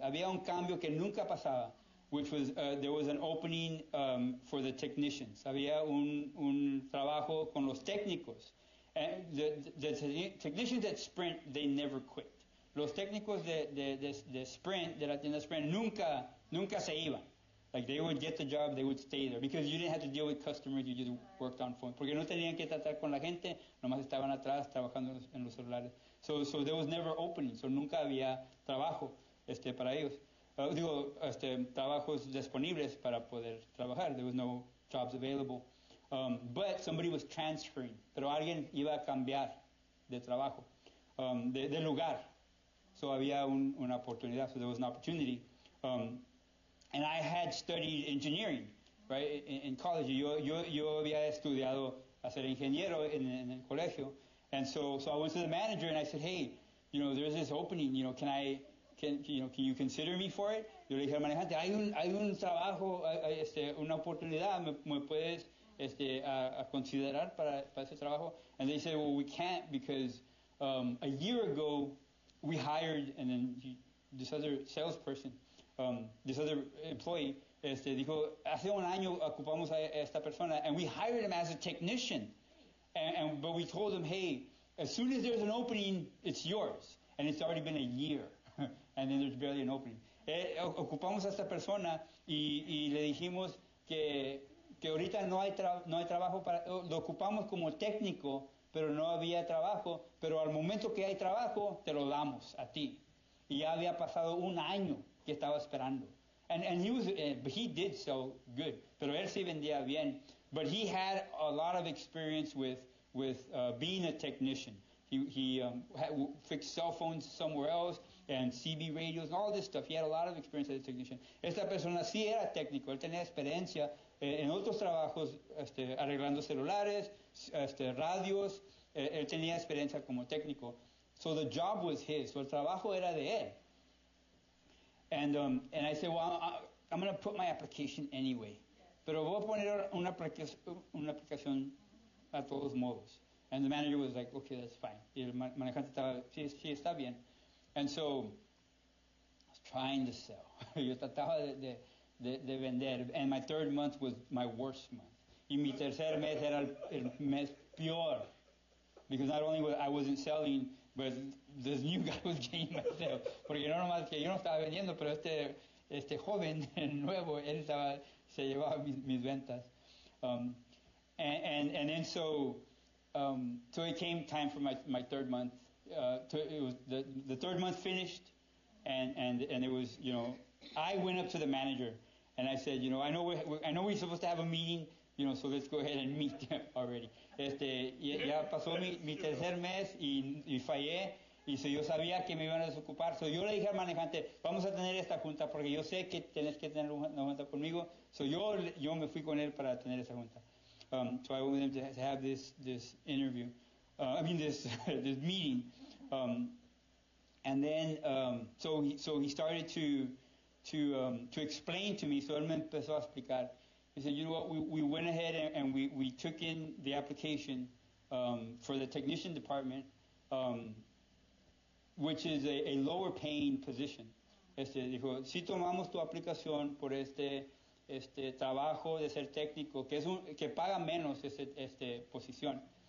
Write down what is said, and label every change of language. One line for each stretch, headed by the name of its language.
Spanish: Había un cambio que nunca pasaba,
English: which was there was an opening for the technicians.
Spanish: Había un trabajo con los técnicos.
English: And the technicians at Sprint, they never quit.
Spanish: Los técnicos de Sprint, de la tienda Sprint, nunca se iban.
English: Like, they would get the job, they would stay there, because you didn't have to deal with customers, you just worked on phone.
Spanish: Porque no tenían que tratar con la gente, nomás estaban atrás trabajando en los celulares.
English: So there was never opening, so
Spanish: nunca había trabajo para ellos. Trabajos disponibles para poder trabajar.
English: There was no jobs available. But somebody was transferring,
Spanish: pero alguien iba a cambiar de trabajo, de lugar.
English: So
Spanish: había una oportunidad,
English: so there was an opportunity. And I had studied engineering, right, in college.
Spanish: Yo había estudiado a ser ingeniero en el colegio.
English: And so I went to the manager and I said, hey, there's this opening, can you consider me for it?
Spanish: Yo le dije al manejante, hay un trabajo, una oportunidad, me puedes a considerar para ese trabajo?
English: And they said, well, we can't because a year ago we hired, and then this other salesperson, this other employee,
Spanish: dijo, hace un año ocupamos a esta persona,
English: and we hired him as a technician. But we told him, hey, as soon as there's an opening, it's yours. And it's already been a year. And then there's barely an opening.
Spanish: Ocupamos a esta persona y le dijimos que ahorita no hay trabajo lo ocupamos como técnico, pero no había trabajo, pero al momento que hay trabajo, te lo damos a ti. Y ya había pasado un año que estaba esperando.
English: And he did so good,
Spanish: pero él sí vendía bien.
English: But he had a lot of experience with being a technician. He fixed cell phones somewhere else and CB radios and all this stuff. He had a lot of experience as a technician.
Spanish: Esta persona sí era técnico. Él tenía experiencia en otros trabajos, arreglando celulares, radios. Él tenía experiencia como técnico.
English: So the job was his. So
Spanish: el trabajo era de él.
English: And I said, well, I'm going to put my application anyway.
Spanish: Pero voy a poner una aplicación a todos modos.
English: And the manager was like, okay, that's fine.
Spanish: Y el manejante estaba, sí, está bien.
English: And so I was trying to sell.
Spanish: Yo trataba de vender.
English: And my third month was my worst month.
Spanish: Y mi tercer mes era el mes peor.
English: Because not only I wasn't selling, but this new guy was getting my sales.
Spanish: Porque no nomás que yo no estaba vendiendo, pero este joven nuevo, él se llevaba mis ventas.
English: And then so it came time for my third month. It was the third month finished, and it was, I went up to the manager and I said, I know we're supposed to have a meeting, so let's go ahead and meet already.
Spanish: Ya pasó mi tercer mes y fallé. Y so yo sabía que me iban a desocupar. So yo le dije al manejante, vamos a tener esta junta porque yo sé que tienes que tener una junta conmigo. So yo me fui con él para tener esa junta.
English: So I wanted him to have this interview. This meeting. And then so he started to explain to me.
Spanish: So él me empezó a explicar.
English: He said, you know what? We went ahead and we took in the application for the technician department. Which is a lower paying position.
Spanish: Dijo, si tomamos tu aplicación por este trabajo de ser técnico, que paga menos esta posición.